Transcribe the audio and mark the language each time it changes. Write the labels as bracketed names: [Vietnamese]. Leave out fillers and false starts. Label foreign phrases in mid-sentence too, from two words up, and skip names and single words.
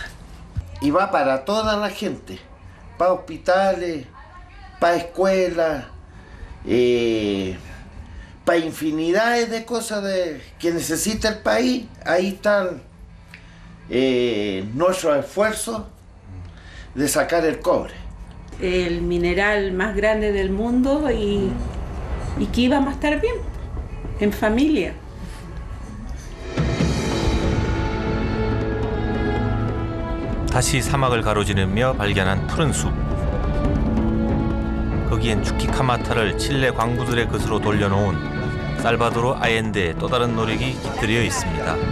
[Spanish] Y va para toda la gente, para hospitales, para escuelas, para infinidades de cosas que necesita el país. Ahí están nuestros esfuerzos de sacar el cobre. El mineral más grande del mundo y que íbamos a estar bien, en familia. [Korean] 다시 사막을 가로지르며 발견한 푸른 숲. 거기엔 추키카마타를 칠레 광부들의 것으로 돌려놓은 살바도르 아옌데의 또 다른 노력이 깃들여 있습니다.